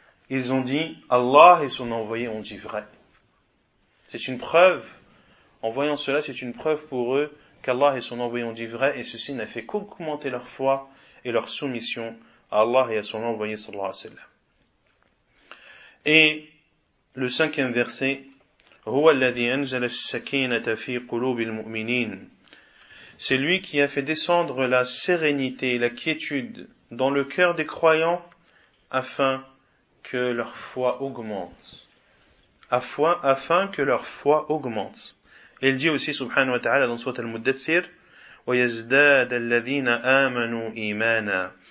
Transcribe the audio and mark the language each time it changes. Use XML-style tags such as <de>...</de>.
<fr>Ils ont dit Allah et son envoyé ont dit vrai. C'est une preuve, en voyant cela, c'est une preuve pour eux qu'Allah et son envoyé ont dit vrai, et ceci n'a fait qu'augmenter leur foi et leur soumission à Allah et à son envoyé sallallahu alayhi wa sallam. Et le cinquième verset,</fr> <ar>هو الذي أنزل السكينة في قلوب المؤمنين.</ar> <fr>C'est lui qui a fait descendre la sérénité et la quiétude dans le cœur des croyants afin que leur foi augmente. Afin que leur foi augmente. Et il dit aussi, subhanahu wa ta'ala, dans Sourate Al-Muddathir,</fr> <ar>وَيَزْدَادَ الَّذِينَ آمَنُوا إِيمَانًا.</ar>